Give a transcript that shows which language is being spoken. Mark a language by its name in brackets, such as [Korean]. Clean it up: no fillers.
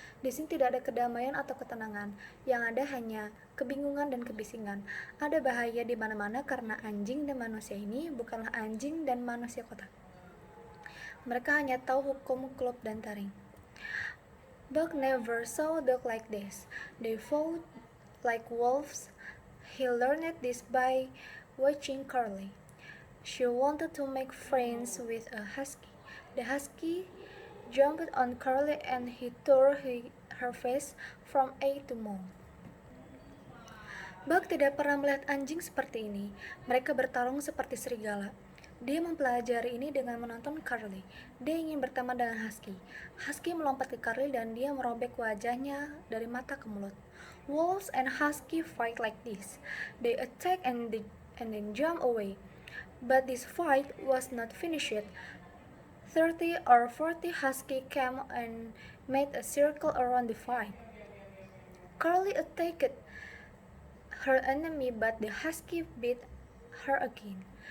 [Indonesian] Di sini tidak ada kedamaian atau ketenangan, yang ada hanya kebingungan dan kebisingan. Ada bahaya di mana-mana karena anjing dan manusia ini bukanlah anjing dan manusia kota. Mereka hanya tahu hukum klub dan taring. [English] Buck never saw dog like this. They fought like wolves. He learned this by watching Carly. She wanted to make friends with a husky. The husky jumped on Carly and he tore her face from eye to mouth. [Indonesian] Buck tidak pernah melihat anjing seperti ini. Mereka bertarung seperti serigala. Dia mempelajari ini dengan menonton Carly. Dia ingin berteman dengan Husky. Husky melompat ke Carly dan dia merobek wajahnya dari mata ke mulut. [English] Wolves and Husky fight like this. They attack and then jump away. But this fight was not finished. 30 or 40 Husky came and made a circle around the fight. Carly attacked her enemy, but the Husky beat her again.